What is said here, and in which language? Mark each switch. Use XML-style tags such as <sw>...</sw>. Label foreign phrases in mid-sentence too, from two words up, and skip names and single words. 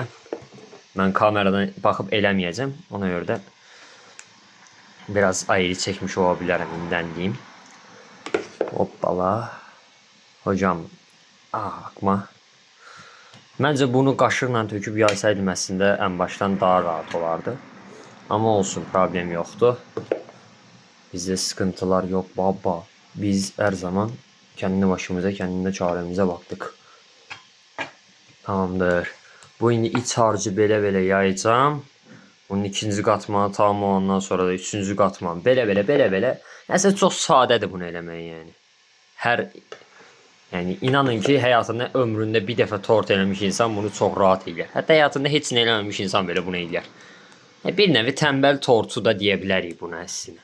<az>Mən kameradan baxıb eləməyəcəm, ona görə də biraz ayrı çəkmiş ola bilərəm, indən deyim.</az> <tr>Hoppala. Hocam, akma.</tr> <az>Məncə bunu qaşıqla töküb yaysaydım əslində ən başdan daha rahat olardı. Amma olsun, problem yoxdur.</az> <tr>Bizde sıkıntılar yok baba. Biz her zaman kendi başımıza, kendi çaremize baktık.</tr> <az>Tamamdır. Bu indi iç harcı belə yayacağım. Bunun ikinci qatmanı tamam olandan sonra da üçüncü qatman belə. Nəsə çox sadədir bunu eləmək yəni. Yəni inanın ki, həyatında ömründə bir dəfə tort eləmiş insan bunu çox rahat eləyər. Hətta həyatında heç nə eləməmiş insan belə bunu eləyər. Bir nevi tənbəl tortu da deyə bilərik buna əslində.</az>